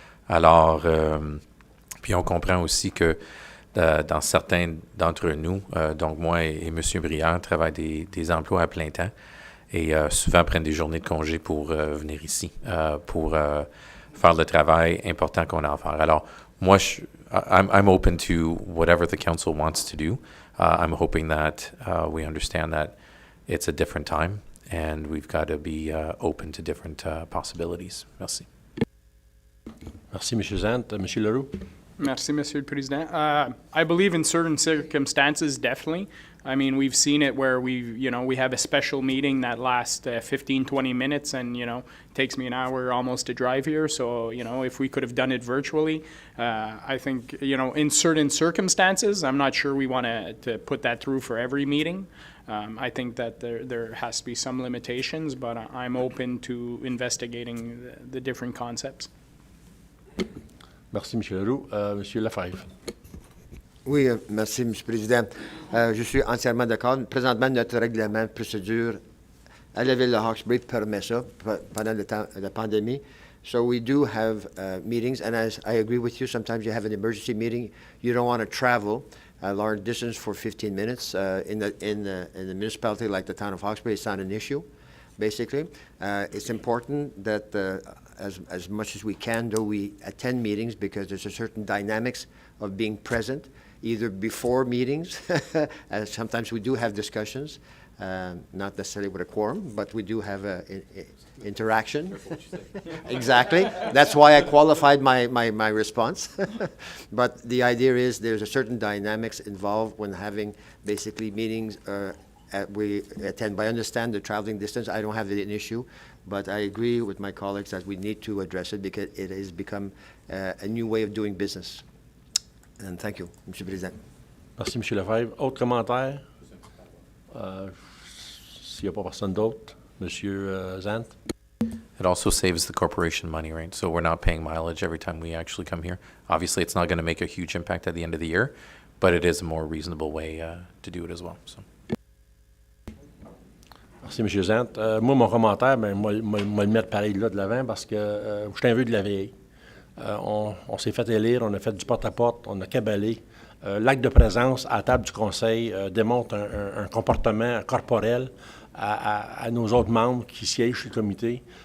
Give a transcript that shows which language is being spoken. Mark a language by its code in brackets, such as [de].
[fr] Alors, puis on comprend aussi que dans certains d'entre nous, donc moi et M. Brière, travaillent des emplois à plein temps et souvent prennent des journées de congé pour venir ici, pour faire le travail important qu'on a à faire. Alors, moi, [en] I'm open to whatever the council wants to do. I'm hoping that we understand that it's a different time and we've got to be open to different possibilities. [fr] Merci. Merci, M. Zant. M. Leroux. Merci, Monsieur le Président. [en] I believe in certain circumstances, definitely. I mean, we've seen it where we have a special meeting that lasts 15, 20 minutes and, it takes me an hour almost to drive here. So, if we could have done it virtually, I think, in certain circumstances, I'm not sure we want to put that through for every meeting. I think that there has to be some limitations, but I'm open to investigating the different concepts. [fr] Merci, M. Leroux. M. Lefebvre. Oui, merci, M. le Président. Je suis entièrement d'accord. Présentement, notre règlement de procédure à la ville de Hawkesbury permet ça pendant le temps de la pandémie. [en] So we do have meetings, and as I agree with you, sometimes you have an emergency meeting. You don't want to travel a large distance for 15 minutes. In the municipality like the town of Hawkesbury, it's not an issue, basically. It's important that as much as we can, though, we attend meetings because there's a certain dynamics of being present, either before meetings, as sometimes we do have discussions, not necessarily with a quorum, but we do have interaction. Exactly. That's why I qualified my response. But the idea is there's a certain dynamics involved when having basically meetings we attend. But I understand the traveling distance. I don't have an issue, but I agree with my colleagues that we need to address it because it has become a new way of doing business. And thank you, M. Président. [fr] Merci, M. Lefebvre. Autre commentaire? S'il n'y a pas personne d'autre, M. Zant. [en] It also saves the corporation money, right? So we're not paying mileage every time we actually come here. Obviously, it's not going to make a huge impact at the end of the year, but it is a more reasonable way to do it as well. So. [fr] Merci, M. Zant. Moi, mon commentaire, moi le mettre pareil là de l'avant parce que je suis un vœu de la vieille. On s'est fait élire, on a fait du porte-à-porte, on a cabalé. L'acte de présence à la table du conseil démontre un comportement corporel à nos autres membres qui siègent sur le comité.